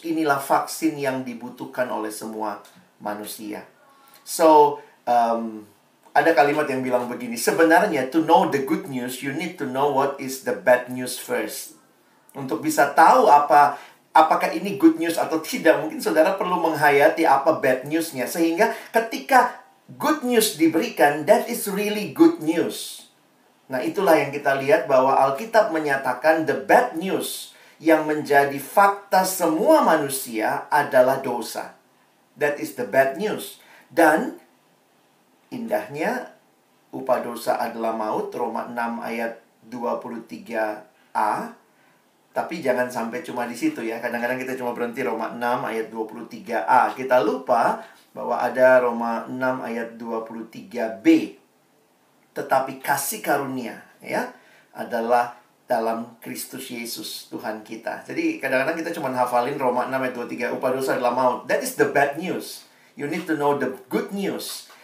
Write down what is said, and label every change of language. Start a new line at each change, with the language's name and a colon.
Indonesian: Inilah vaksin yang dibutuhkan oleh semua manusia. So, ada kalimat yang bilang begini, sebenarnya
English: to know the good news, you need to know what is the bad news first.
Indonesian: Untuk bisa tahu apakah ini good news atau tidak, mungkin saudara perlu menghayati apa bad newsnya. Sehingga ketika
English: good news
Indonesian: diberikan,
English: that is really good news.
Indonesian: Nah, itulah yang kita lihat bahwa Alkitab menyatakan
English: the bad news
Indonesian: yang menjadi fakta semua manusia adalah dosa.
English: That is the bad news.
Indonesian: Dan indahnya, upah dosa adalah maut, Roma 6 ayat 23a. Tapi jangan sampai cuma di situ ya. Kadang-kadang kita cuma berhenti Roma 6 ayat 23a. Kita lupa bahwa ada Roma 6 ayat 23b. Tetapi kasih karunia ya, adalah dalam Kristus Yesus Tuhan kita. Jadi kadang-kadang kita cuma hafalin Roma 6 ayat 23, upah dosa adalah maut.
English: That is the bad news. You need to know the good news.